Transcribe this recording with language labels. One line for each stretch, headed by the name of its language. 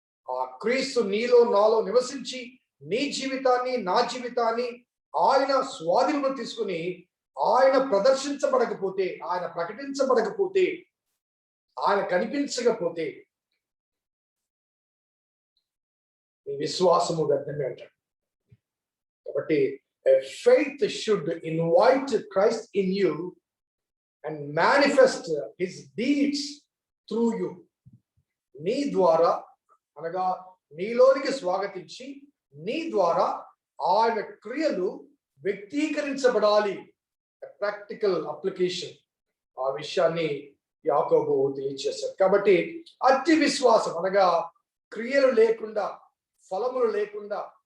Telugu: ఆ క్రీస్తు నీలో నాలో నివసించి నీ జీవితాన్ని నా జీవితాన్ని ఆయన స్వాధీనం తీసుకుని ఆయన ప్రదర్శించబడకపోతే, ఆయన ప్రకటించబడకపోతే, ఆయన కనిపించకపోతే నీ విశ్వాసము వ్యర్థమే అంటాడు.
English: కాబట్టి faith should invite Christ in you and manifest his deeds through you.
Telugu: నీ ద్వారా అనగా నీలోనికి స్వాగతించి నీ ద్వారా ఆయన క్రియలు వ్యక్తీకరించబడాలి. ప్రాక్టికల్ అప్లికేషన్ ఆ విషయాన్ని యాకోబు తెలియజేశారు. కాబట్టి అతి విశ్వాసం అనగా క్రియలు లేకుండా, ఫలములు లేకుండా,